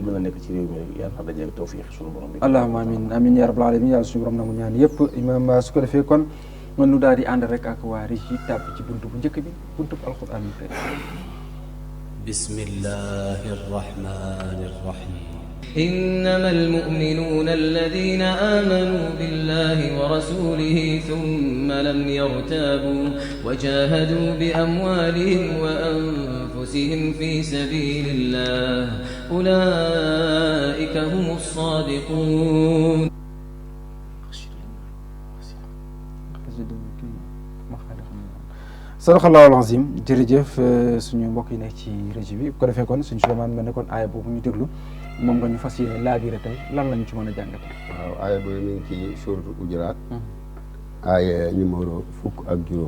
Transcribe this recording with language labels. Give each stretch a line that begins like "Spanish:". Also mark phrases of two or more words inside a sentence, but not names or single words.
Wolof: jullit mën a nekk ci réew mi rek yàlla dajeeg tawfeex suñu borom bi
Arabic: اللهم آمين آمين يا رب العالمين
Wolof: yàlla suñu borom nangu ñaan yëpp imam su ko defee kon nu daal di ànd rek ak waa Régie tàbb ci buntu bu njëkk bi buntu bu alquran bi
Arabic: بسم الله الرحمن الرحيم إنما المؤمنون الذين آمنوا بالله ورسوله ثم لم يرتابوا وجاهدوا بأموالهم وأنفسهم في سبيل الله أولئك هم الصادقون صدق الله العظيم
Wolof: jërëjëf suñu mbokk yi nekk ci régie bi bu ko defee kon suñu Souleymane mel ne kon aaya boobu ñu déglu moom nga ñu fas yéene laabire tey lan lañu ci mën a jàngate. waaw aaya boobu mi ngi ci suuratul Hujuraat. aaya numéro fukk ak juróom.